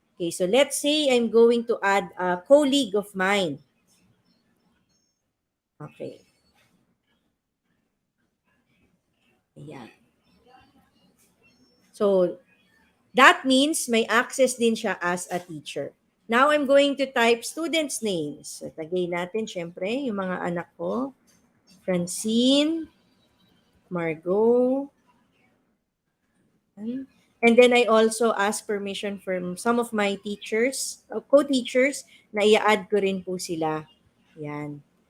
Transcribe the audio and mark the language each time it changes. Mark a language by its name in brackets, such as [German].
[English] Okay, so let's say I'm going to add a colleague of mine. Okay. [Filipino] Ayan. [English] So, that means [Filipino] may access din siya [English] as a teacher. Now, I'm going to type students' names. [Filipino] So, tagay natin, syempre, yung mga anak ko. [English] Francine, Margot, and then I also ask permission from some of my teachers, co-teachers, [Filipino] na i-add ko rin po sila. Yan.